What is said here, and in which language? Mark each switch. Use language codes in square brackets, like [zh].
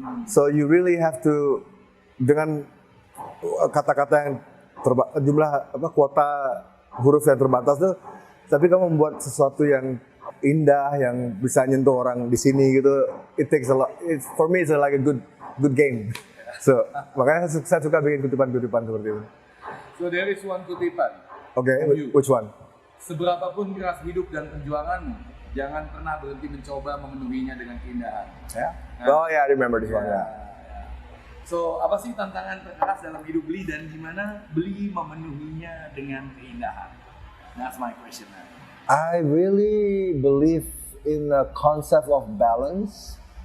[en] So you really have to, [id] dengan kata-kata yang jumlah kuota huruf yang terbatas tuh, tapi kamu membuat sesuatu yang indah, yang bisa nyentuh orang di sini gitu. [en] It takes a lot. For me it's like a good game. [id] So makanya saya suka bikin kutipan-kutipan seperti itu. [en] So there is one kutipan. Okay, which one? [id] Seberapapun keras hidup dan perjuanganmu, jangan pernah berhenti mencoba memenuhinya dengan keindahan. [en] Yeah. Oh yeah, I remember this one. Yeah. [id] So apa sih tantangan terkeras dalam hidup Bli dan gimana Bli memenuhinya dengan keindahan? [en] That's my question. I really believe in the concept of balance.